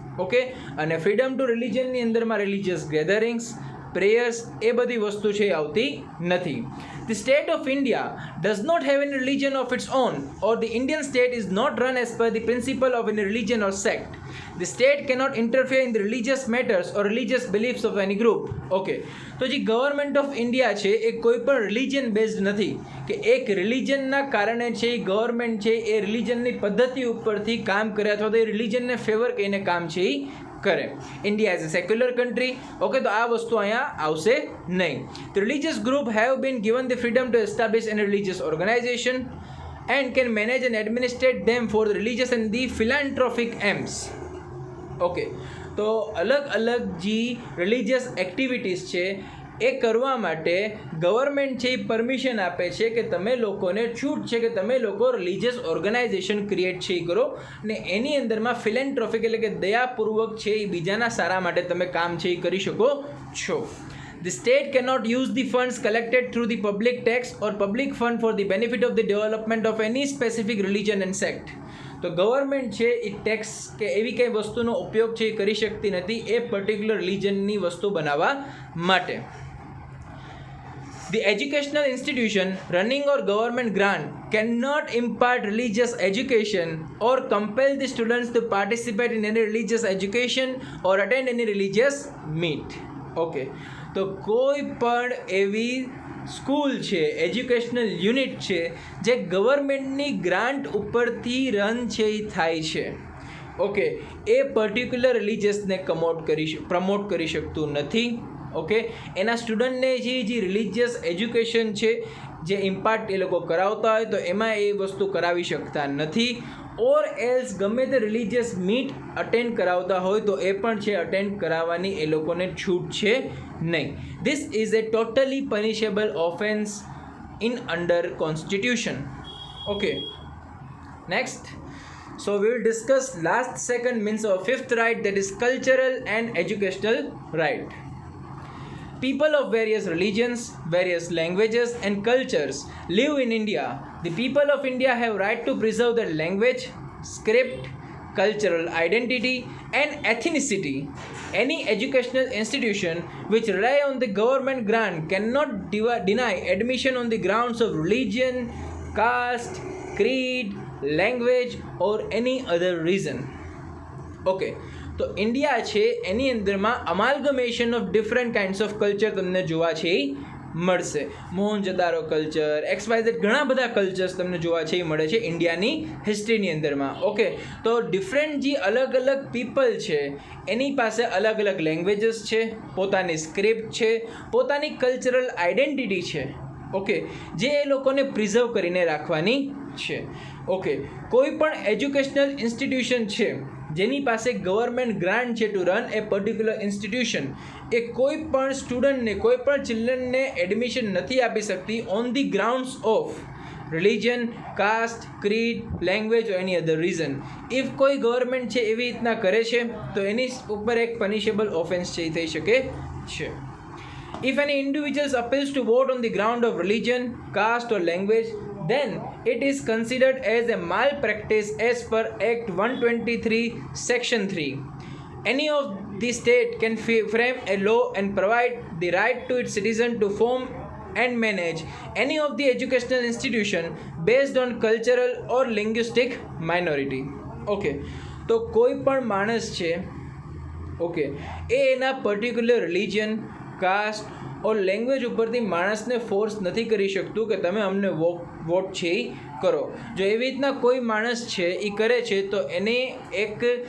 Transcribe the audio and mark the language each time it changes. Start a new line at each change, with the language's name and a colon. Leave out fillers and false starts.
Gujarati: Okay, અને freedom two રિલિજનની અંદરમાં religious gatherings, prayers એ બધી વસ્તુ છે આવતી નથી.
English: The state of India does not have any religion of its own, or the Indian state is not run as per the principle of any religion or sect. The state cannot interfere in the religious matters or religious beliefs of any group.
Gujarati: Okay, તો જે government of India છે એ કોઈ પણ religion based નથી કે એક રિલિજનના કારણે છે એ ગવર્મેન્ટ છે એ રિલિજનની પદ્ધતિ ઉપરથી કામ કરે અથવા તો એ રિલિજનને ફેવર કરીને કામ છે એ કરે.
English: India as a secular country.
Gujarati: Okay, તો આ વસ્તુ અહીંયા આવશે નહીં.
English: The religious group have been given the freedom to establish any religious organization and can manage and administrate them for the religious and the philanthropic aims.
Gujarati: Okay, તો અલગ અલગ જે રિલિજિયસ એક્ટિવિટીઝ છે એ કરવા માટે ગવર્મેન્ટ છે એ પરમિશન આપે છે કે તમે લોકોને છૂટ છે કે તમે લોકો રિલિજિયસ ઓર્ગેનાઇઝેશન ક્રિએટ છે એ કરો ને એની અંદરમાં ફિલેન્થ્રોપિક એટલે કે દયાપૂર્વક છે એ બીજાના સારા માટે તમે કામ છે એ કરી શકો છો.
English: The state cannot use the funds collected through the public tax or public fund for the benefit of the development of any specific religion and sect.
Gujarati: તો ગવર્મેન્ટ છે એ ટેક્સ કે એવી કંઈ વસ્તુનો ઉપયોગ છે એ કરી શકતી નથી એ પર્ટિક્યુલર રિલિજનની વસ્તુ બનાવવા માટે.
English: The educational institution running or government grant cannot impart religious education or compel the students to participate in any religious education or attend any religious meet.
Gujarati: Okay, તો કોઈ પણ એવી સ્કૂલ છે, એજ્યુકેશનલ યુનિટ છે જે ગવર્મેન્ટની ગ્રાન્ટ ઉપરથી run છે એ થાય છે. ઓકે, એ પર્ટિક્યુલર રિલિજિયસને પ્રમોટ કરી શકતું નથી. ઓકે, એના સ્ટુડન્ટને જે રિલિજિયસ એજ્યુકેશન છે જે ઇમ્પાર્ટ એ લોકો કરાવતા હોય તો એમાં એ વસ્તુ કરાવી શકતા નથી. ઓર એલ્સ ગમે તે રિલિજિયસ મીટ અટેન્ડ કરાવતા હોય તો એ પણ છે અટેન્ડ કરાવવાની એ લોકોને છૂટ છે નહીં.
English: This is a totally punishable offence in under constitution. Okay, next. So we will discuss last second means of fifth right, that is cultural and educational right. People of various religions, various languages and cultures live in India. The people of India have right to preserve their language, script, cultural identity and ethnicity. Any educational institution which rely on the government grant cannot deny admission on the grounds of religion, caste, creed, language or any other reason.
Gujarati: Okay, તો India છે એની અંદરમાં
English: amalgamation of different kinds of culture
Gujarati: તમને જોવા છે એ મળશે. મોહનજદારો culture, XYZ ઘણા બધા cultures તમને જોવા છે એ મળે છે ઇન્ડિયાની હિસ્ટ્રીની અંદરમાં. ઓકે, તો ડિફરન્ટ જે અલગ અલગ પીપલ છે એની પાસે અલગ અલગ લેંગ્વેજીસ છે, પોતાની સ્ક્રિપ્ટ છે, પોતાની કલ્ચરલ આઇડેન્ટિટી છે. ઓકે, જે એ લોકોને પ્રિઝર્વ કરીને રાખવાની છે. ઓકે, કોઈ પણ એજ્યુકેશનલ ઇન્સ્ટિટ્યુશન છે જેની પાસે ગવર્મેન્ટ ગ્રાન્ટ છે
English: to run a particular institution,
Gujarati: એ કોઈ પણ સ્ટુડન્ટને, કોઈ પણ ચિલ્ડ્રનને એડમિશન નથી આપી શકતી
English: On the grounds of religion, caste, creed, language or any other reason.
Gujarati: If કોઈ ગવર્મેન્ટ છે એવી રીતના કરે છે તો એની ઉપર એક પનિશેબલ ઓફેન્સ છે એ થઈ શકે છે.
English: If any individual appeals to vote on the ground of religion, caste or language, then it is considered as a malpractice as per Act 123 Section 3. Any of the state can frame a law and provide the right to its citizen to form and manage any of the educational institution based on cultural or linguistic minority.
Gujarati: Okay, તો કોઈ પણ માણસ છે okay એ એના particular religion, cast ઓર language ઉપરથી માણસને force નથી કરી શકતું કે તમે અમને વોટ છે એ કરો. જો એવી રીતના કોઈ માણસ છે એ કરે છે તો એને એક